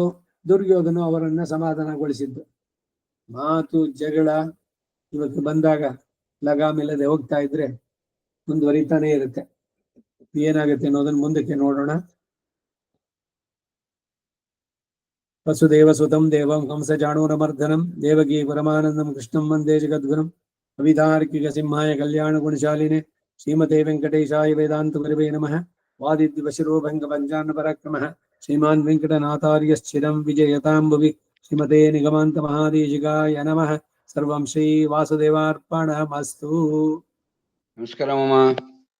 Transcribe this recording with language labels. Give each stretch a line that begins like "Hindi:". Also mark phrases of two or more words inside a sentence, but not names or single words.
Kannada: ದುರ್ಯೋಧನ ಅವರನ್ನ ಸಮಾಧಾನಗೊಳಿಸಿದ್ದು. ಮಾತು ಜಗಳ ಇವತ್ತು ಬಂದಾಗ ಲಗಾಮಿಲ್ಲದೆ ಹೋಗ್ತಾ ಇದ್ರೆ ಮುಂದುವರಿತಾನೆ ಇರುತ್ತೆ. ಏನಾಗುತ್ತೆ ಅನ್ನೋದನ್ನ ಮುಂದಕ್ಕೆ ನೋಡೋಣ.
Sanskrit: वसुदेवसुतं देवं कंसचाणूरमर्दनं देवकी परमानन्दं कृष्णं वन्दे जगद्गुरुं कवितार्किकसिंहाय कल्याणगुणशालिने श्रीमते वेङ्कटेशाय वेदान्तगुरवे नमः। वादिद्विशिरोभङ्गपञ्चान्नपराक्रमः श्रीमान् वेङ्कटनाथार्यश्चिरं विजयतां भुवि श्रीमते निगमान्तमहादेशिकाय नमः। सर्वं श्रीवासुदेवार्पणमस्तु।
Kannada: ನಮಸ್ಕಾರ ಮಾಮ.